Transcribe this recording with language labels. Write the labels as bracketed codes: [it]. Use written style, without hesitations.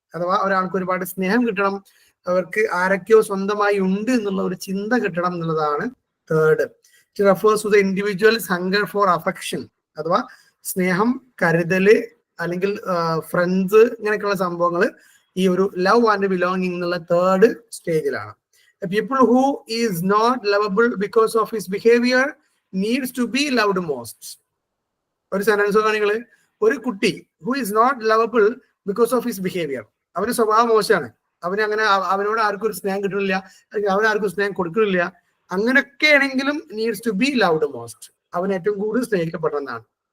[ml] അഥവാ ഒരാൾക്ക് ഒരുപാട് സ്നേഹം കിട്ടണം, അവർക്ക് ആരൊക്കെയോ സ്വന്തമായി ഉണ്ട് എന്നുള്ള ഒരു ചിന്ത കിട്ടണം എന്നുള്ളതാണ് third. [en] It refers to the individual's hunger for affection. [ml] അഥവാ സ്നേഹം, കരുതല് അല്ലെങ്കിൽ ഫ്രണ്ട്സ്, ഇങ്ങനെയൊക്കെയുള്ള സംഭവങ്ങൾ ഈ ഒരു ലവ് ആൻഡ് ബിലോങ്ങിങ് എന്നുള്ള തേർഡ് സ്റ്റേജിലാണ്. [en] A people who is not lovable because of his behavior needs to be loved most. [ml] ഒരു സെന്റൻസ് കാണികള്, ഒരു കുട്ടി [en] who is not lovable because of his behavior, [ml] അവന്റെ സ്വഭാവം മോശമാണ്, അവനോട് ആർക്കും ഒരു സ്നേഹം കിട്ടുന്നില്ല, അവൻ ആർക്കും സ്നേഹം കൊടുക്കുന്നില്ല, അങ്ങനെയൊക്കെ ആണെങ്കിലും [en] needs to be loved most, [ml] അവൻ ഏറ്റവും കൂടുതൽ സ്നേഹിക്കപ്പെടുന്നതാണ്.